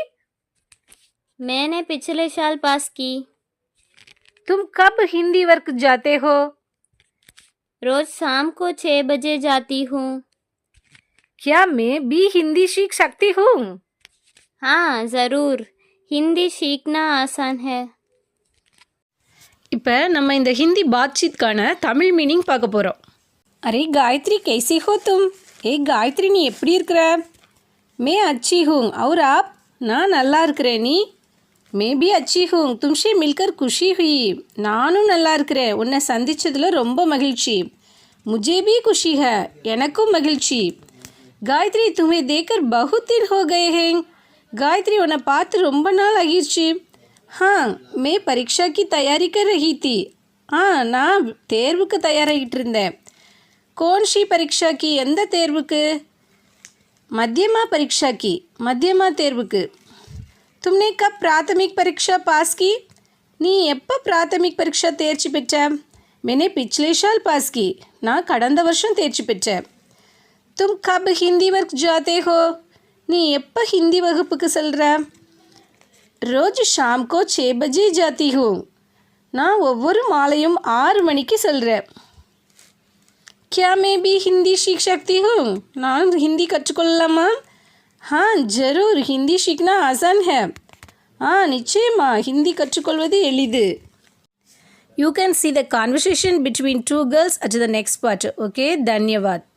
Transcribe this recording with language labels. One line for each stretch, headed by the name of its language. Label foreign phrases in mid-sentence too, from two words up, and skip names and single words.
Hindi: मैंने पिछले साल पास की. तुम कब हिंदी वर्ग जाते हो? रोज शाम को 6 बजे जाती हूँ. क्या मैं भी हिंदी सीख सकती हूँ? हाँ, ज़रूर. हिंदी सीखना आसान है.
Tamil: இப்போ நம்ம இந்த ஹிந்தி பாத்சீத்கான தமிழ் மீனிங் பார்க்க போகிறோம். அரே காயத்ரி,
Hindi: कैसी हो तुम?
Tamil: காயத்ரி, நீ எப்படி இருக்கிற?
Hindi: மே अच्छी हूँ. और आप?
Tamil: நான் நல்லா இருக்கிறேன். நீ?
Hindi: मैं भी अच्छी हूँ. तुमसे मिलकर खुशी हुई.
Tamil: நானும் நல்லா இருக்கிறேன். உன்னை சந்தித்ததில் ரொம்ப மகிழ்ச்சி.
Hindi: मुझे भी खुशी है.
Tamil: எனக்கும் மகிழ்ச்சி. காயத்ரி,
Hindi: तुम्हें देखकर बहुत दिन हो गए हैं.
Tamil: காயத்ரி, உன்னை பார்த்து ரொம்ப நாள் ஆகிடுச்சு.
Hindi: हाँ, मैं परीक्षा की तैयारी कर रही थी.
Tamil: நான் தேர்வுக்கு தயாராகிட்டு இருந்தேன்.
Hindi: कौन सी परीक्षा की?
Tamil: எந்த தேர்வுக்கு?
Hindi: मध्यमा परीक्षा की.
Tamil: मध्यमा தேர்வுக்கு.
Hindi: तुमने कब प्राथमिक परीक्षा पास की?
Tamil: நீ எப்போ
Hindi: प्राथमिक परीक्षा
Tamil: தேர்ச்சி பெற்ற?
Hindi: मैंने पिछले साल पास की.
Tamil: நான் கடந்த வருஷம் தேர்ச்சி பெற்றேன்.
Hindi: तुम कब हिंदी वर्ग जाते हो?
Tamil: நீ எப்போ ஹிந்தி வகுப்புக்கு செல்கிற?
Hindi: रोज शाम को 6 बजे जाती हूँ.
Tamil: நான் ஒவ்வொரு மாலையும் 6 மணிக்கு செல்கிறேன்.
Hindi: क्या मैं भी हिंदी सीख सकती हूँ?
Tamil: நான் ஹிந்தி கற்றுக்கொள்ளலாமா?
Hindi: हाँ, ज़रूर. हिंदी सीखना आसान है.
Tamil: நிச்சயமா ஹிந்தி கற்றுக்கொள்வது எளிது.
English: You can see the conversation between 2 girls at the next part.
Hindi: Okay, धन्यवाद.